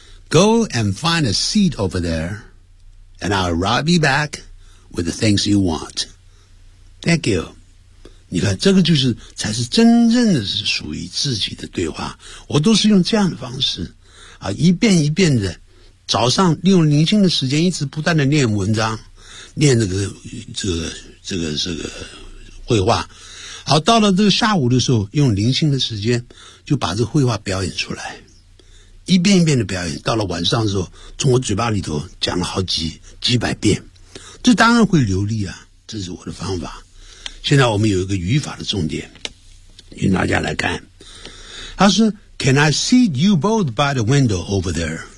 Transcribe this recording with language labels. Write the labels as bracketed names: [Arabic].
[English] Go and find a seat over there, and I'll arrive you back with the things you want. Thank you. [Chinese] 你看，这个就是才是真正的是属于自己的对话。我都是用这样的方式啊，一遍一遍的，早上利用宁静的时间，一直不断的念文章，念那个这个绘画。好，到了这个下午的时候，用零星的时间就把这个绘画表演出来，一遍一遍的表演，到了晚上的时候，从我嘴巴里头讲了好几百遍，这当然会流利啊，这是我的方法。现在我们有一个语法的重点，与大家来看。他说 [English] Can I seat you both by the window over there?